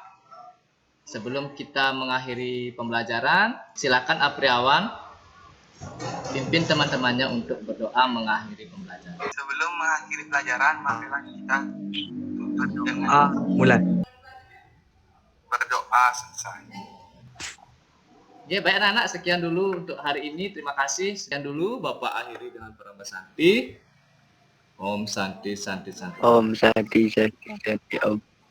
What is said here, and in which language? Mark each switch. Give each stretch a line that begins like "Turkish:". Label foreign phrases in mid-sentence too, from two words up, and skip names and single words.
Indonesian: Sebelum kita mengakhiri pembelajaran, silakan Apriawan pimpin teman-temannya untuk berdoa mengakhiri pembelajaran. Sebelum mengakhiri pelajaran, marilah kita tutup dengan Mulai. berdoa selesai. Ya, baik anak-anak, sekian dulu untuk hari ini. Terima kasih. Sekian dulu, Bapak akhiri dengan Parama Santi.
Sanskrit: Om Santi Santi Santi. Om Santi Santi Santi Om.